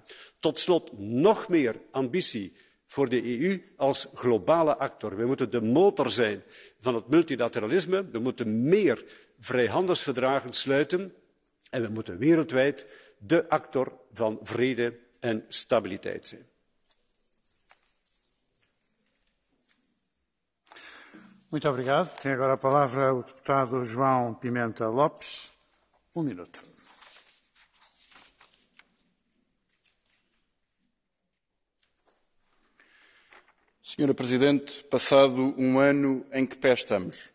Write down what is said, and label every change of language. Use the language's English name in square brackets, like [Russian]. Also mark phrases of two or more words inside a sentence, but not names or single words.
[Dutch] Tot slot nog meer ambitie voor de EU als globale actor. We moeten de motor zijn van het multilateralisme. We moeten meer vrijhandelsverdragen sluiten en we moeten wereldwijd de actor van vrede en stabiliteit zijn. [Portuguese] Muito obrigado. Tem agora a palavra o deputado João Pimenta Lopes. Minuto. Senhora Presidente, passado ano em que pé estamos?